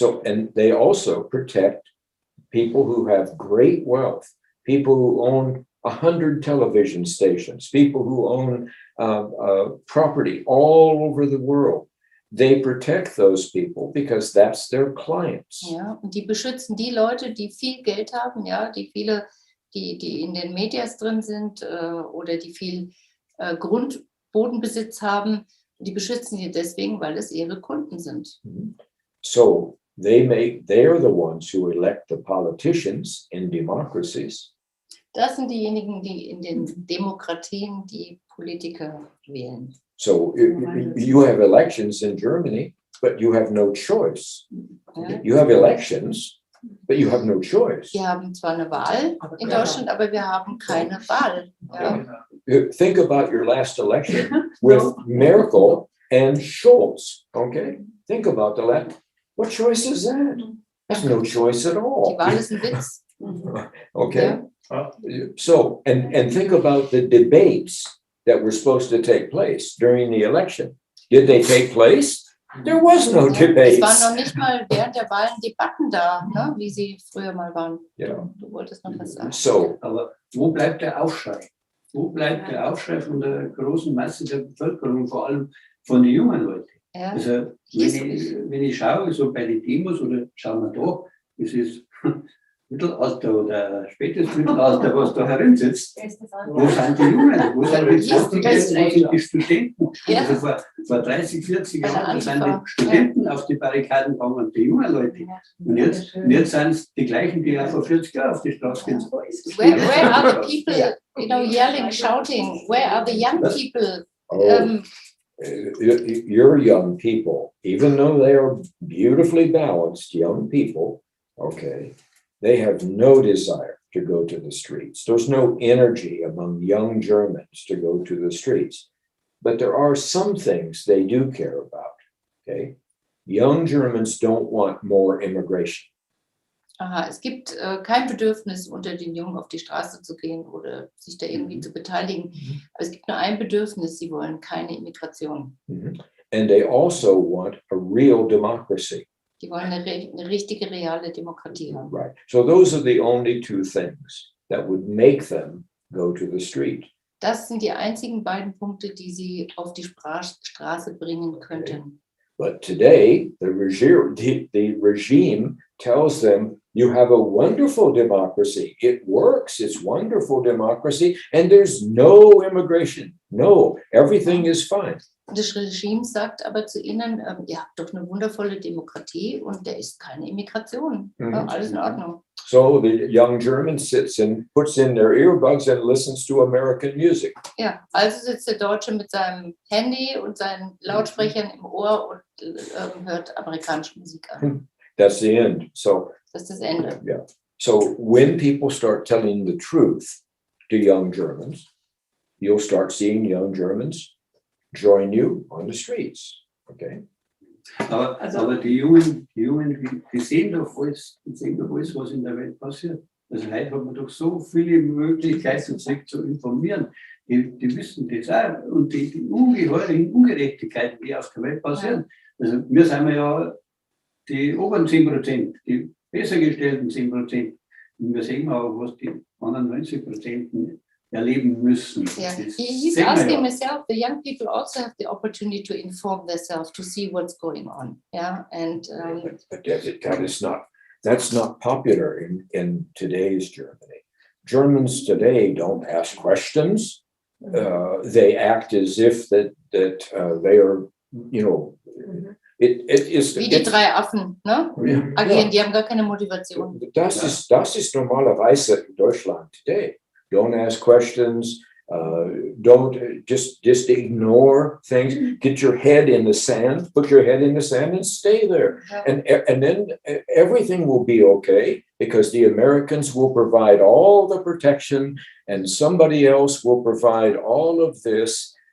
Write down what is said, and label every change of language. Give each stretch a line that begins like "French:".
English: And they also protect people who have great wealth, people who own 100 television stations, people who own property all over the world. They protect those people because that's their clients.
German: Ja, und die beschützen die Leute, die viel Geld haben, ja, die in den Medias drin sind oder die viel Bodenbesitz haben. Die beschützen die deswegen, weil es ihre Kunden sind.
English: So they're the ones who elect the politicians in democracies.
German: Das sind diejenigen, die in den Demokratien die Politiker wählen.
English: So you have elections in Germany, but you have no choice.
German: Ja.
English: You have elections, but you have no choice.
German: Wir haben zwar eine Wahl in Deutschland, aber wir haben keine Wahl. Ja.
English: Think about your last election with Merkel and Scholz. Okay, think about the last. What choice is that? There's no choice at
German: Die
English: all.
German: Wahl ist ein Witz.
English: Okay. So, and think about the debates that were supposed to take place during the election. Did they take place? There was no
German: Es
English: debates.
German: waren noch nicht mal während der Wahlen Debatten da, ne? Wie sie früher mal waren. Ja. Du wolltest noch was sagen.
English: So,
German: Aber wo bleibt der Aufschrei? Wo bleibt der Aufschrei von der großen Masse der Bevölkerung, vor allem von den jungen Leuten? Ja. Also wenn ich schaue, so bei den Demos oder schauen wir da, es ist Mittelalter oder spätes Mittelalter, was da herin sitzt. Wo sind die Jungen? Wo sind die Studenten? Wo sind die Studenten? Ja. Also vor 30, 40 Bei der Jahren sind Antifa. die Studenten auf die Barrikaden gegangen und die jungen Leute. Und jetzt sind es die gleichen, die ja vor 40 Jahren auf die Straße gehen.
English: Where are the people, yelling, shouting? Where are the young people? your young people, even though they are beautifully balanced young people, okay, they have no desire to go to the streets. There's no energy among young Germans to go to the streets. But there are some things they do care about, okay? Young Germans don't want more immigration.
German: Aha, es gibt kein Bedürfnis, unter den Jungen auf die Straße zu gehen oder sich da irgendwie zu beteiligen. Aber es gibt nur ein Bedürfnis, sie wollen keine Immigration.
English: And they also want a real democracy.
German: Die wollen eine richtige, reale Demokratie haben.
English: Right. So those are the only two things that would make them go to the street.
German: Das sind die einzigen beiden Punkte, die sie auf die Straße bringen könnten.
English: But today, the regime tells them, you have a wonderful democracy. It works. It's wonderful democracy. And there's no immigration. No, everything is fine.
German: Das Regime sagt aber zu ihnen, ihr habt doch eine wundervolle Demokratie und da ist keine Immigration. Ja, alles in Ordnung.
English: So the young German sits and puts in their earbuds and listens to American music.
German: Ja, also sitzt der Deutsche mit seinem Handy und seinen Lautsprechern im Ohr und hört amerikanische Musik an.
English: That's the end. So
German: Das ist das Ende.
English: yeah. So when people start telling the truth to young Germans, you'll start seeing young Germans join you on the streets. Okay.
German: Aber die Jungen, die sehen doch alles, was in der Welt passiert. Also heute hat man doch so viele Möglichkeiten, sich zu informieren. Die wissen das auch. Und die ungeheuren Ungerechtigkeiten, die auf der Welt passieren. Also wir sind ja die oberen 10%, die besser gestellten 10%. Und wir sehen auch, was die anderen 90% erleben müssen.
English: Yeah. He's asking myself, the young people also have the opportunity to inform themselves, to see what's going on. Yeah, and But that's not popular in today's Germany. Germans today don't ask questions. They act as if that they are, you know, it is.
German: wie die drei Affen, ne? Agieren, die haben gar keine Motivation. Das ist normalerweise in Deutschland
English: today. Don't ask questions. Don't just ignore things. Get your head in the sand. Put your head in the sand and stay there. And then everything will be okay because the Americans will provide all the protection and somebody else will provide all of this.